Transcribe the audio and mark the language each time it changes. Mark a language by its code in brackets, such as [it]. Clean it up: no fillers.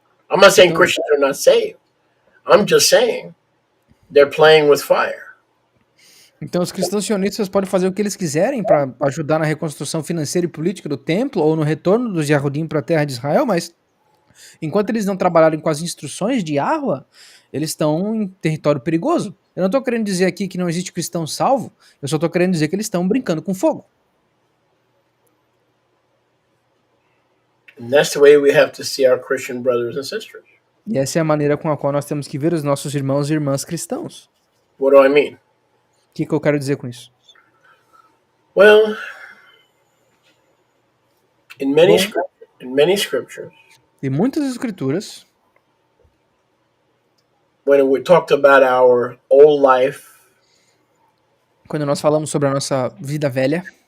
[en] I'm not saying Christians are not saved. I'm just saying they're playing with fire. [pt] Então os cristãos sionistas podem fazer o que eles quiserem para ajudar na reconstrução financeira e política do templo ou no retorno dos Yahudim para a terra de Israel, mas enquanto eles não trabalharem com as instruções de Yahweh, eles estão em território perigoso. Eu não estou querendo dizer aqui que não existe cristão salvo, eu só estou querendo dizer que eles estão brincando com fogo. [en] And that's the way we have to see our Christian brothers and sisters. [pt] E essa é a maneira com a qual nós temos que ver os nossos irmãos e irmãs cristãos. [en] What do I mean? [pt] O que eu quero dizer com isso? [en] Well, in many scriptures, [pt] Em muitas escrituras, [en] when we talked about our old life, [pt] quando nós falamos sobre a nossa vida velha,